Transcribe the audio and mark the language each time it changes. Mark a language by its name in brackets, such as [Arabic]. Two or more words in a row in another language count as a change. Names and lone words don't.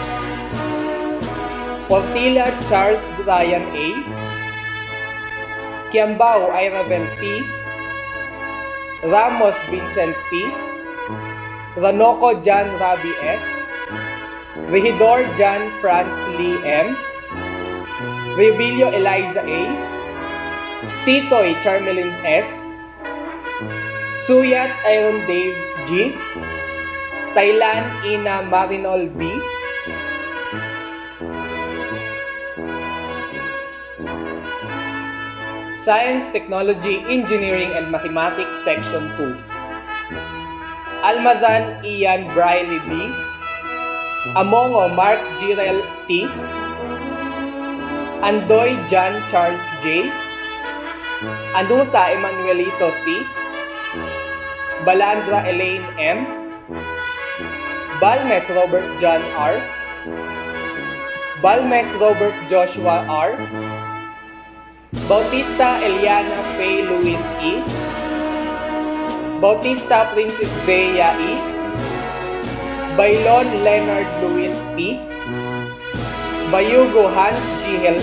[English] Portilla Charles Ryan A, Kiambao Iravel P, Ramos Vincent P, Ranoco John Rabi S, Regidor John Franz Lee M, Rebilio Eliza A, Sitoy Charmelin S, Suyat Iron Dave G, Thailand Ina Marinol B, Science, Technology, Engineering, and Mathematics Section 2, Almazan Ian Briley B, Amongo Mark Jirel T, Andoy John Charles J, Anuta Emanuelito C, Balandra Elaine M, Balmes Robert John R, Balmes Robert Joshua R, Bautista Eliana Faye Luis E, Bautista Princess Zea E, Bailon Leonard Luis P, Bayugo Hans G.L.